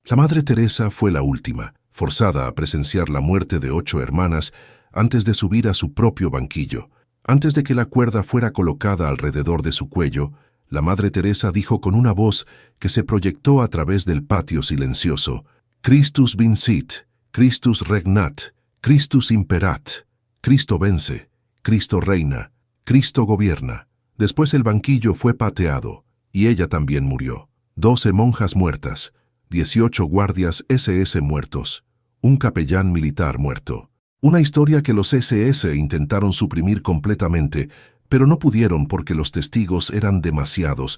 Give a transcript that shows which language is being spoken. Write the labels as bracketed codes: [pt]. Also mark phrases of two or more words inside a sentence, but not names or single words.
[es] La Madre Teresa fue la última, forzada a presenciar la muerte de 8 hermanas antes de subir a su propio banquillo. Antes de que la cuerda fuera colocada alrededor de su cuello, la Madre Teresa dijo con una voz que se proyectó a través del patio silencioso: [la] Christus vincit, Christus regnat, Christus imperat, [es] Cristo vence, Cristo reina, Cristo gobierna. Después el banquillo fue pateado, y ella también murió. 12 monjas muertas, 18 guardias SS muertos, un capellán militar muerto. Una historia que los SS intentaron suprimir completamente, pero no pudieron porque los testigos eran demasiados.